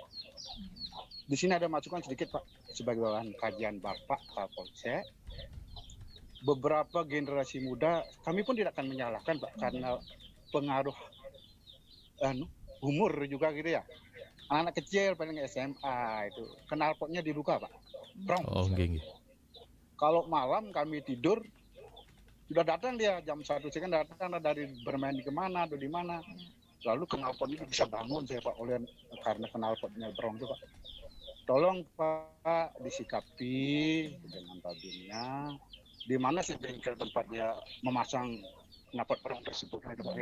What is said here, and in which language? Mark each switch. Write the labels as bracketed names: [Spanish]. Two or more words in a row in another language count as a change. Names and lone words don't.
[Indonesian] Di sini ada masukan sedikit, Pak, sebagai bahan kajian Bapak Kapolsek. Beberapa generasi muda kami pun tidak akan menyalahkan, Pak, karena pengaruh umur juga gitu ya. Anak kecil paling SMA itu knalpotnya dibuka, Pak. Prong. [Balinese] Oh, nggih, nggih. [Indonesian] Kalau malam kami tidur sudah datang dia jam 1 kan datang dari bermain di kemana atau di mana. Lalu knalpot itu bisa bangun saya, Pak, oleh karena knalpotnya brong itu, Pak. Tolong Pak disikapi dengan Babinnya di mana sih bengkel tempat dia memasang knalpot brong tersebut itu, Pak.